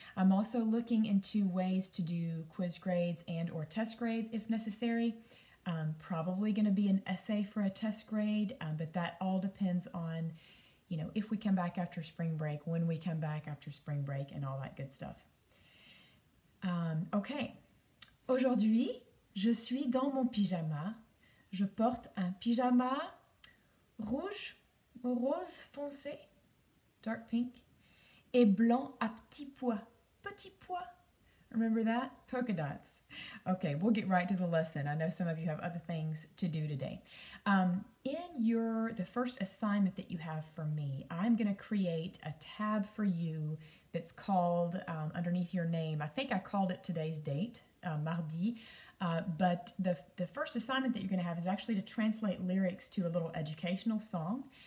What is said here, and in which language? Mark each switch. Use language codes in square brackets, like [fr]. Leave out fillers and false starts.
[en] I'm also looking into ways to do quiz grades and or test grades if necessary. Probably going to be an essay for a test grade, but that all depends on, if we come back after spring break, when we come back after spring break, and all that good stuff. Okay. [fr] Aujourd'hui, je suis dans mon pyjama. Je porte un pyjama rouge, rose foncé, [en] dark pink, [fr] et blanc à petits pois. Petits pois. [en] Remember that? Polka dots. Okay, we'll get right to the lesson. I know some of you have other things to do today. In the first assignment that you have for me, I'm going to create a tab for you that's called underneath your name. I think I called it today's date, mardi, but the first assignment that you're going to have is actually to translate lyrics to a little educational song.